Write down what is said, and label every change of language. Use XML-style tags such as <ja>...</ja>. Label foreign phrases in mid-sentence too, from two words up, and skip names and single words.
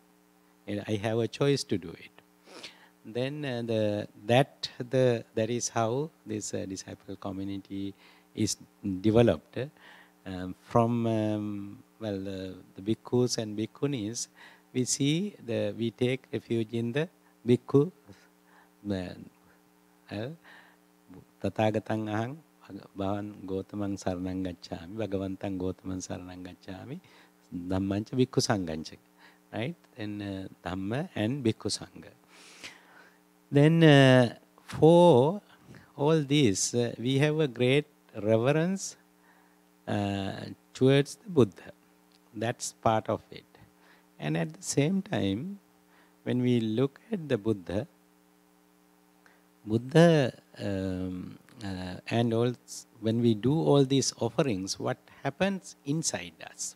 <en>And I have a choice to do it. Then that is how this disciple community is developed from the bhikkhus and bhikkhunis. We see we take refuge in the bhikkhu.</en> <pi>Tathagatang ahang bhavan gotamang saranang gacchami, bhagavantang gotamang saranang gacchami, dhammancha bhikkhu sangancha,</pi> <en>right? Then dhamma and</en> <pi>bhikkhu sangha.</pi> <en>Then for all this, we have a great reverence towards the Buddha. That's part of it. And at the same time, when we look at the Buddha, and also when we do all these offerings, what happens inside us?</en>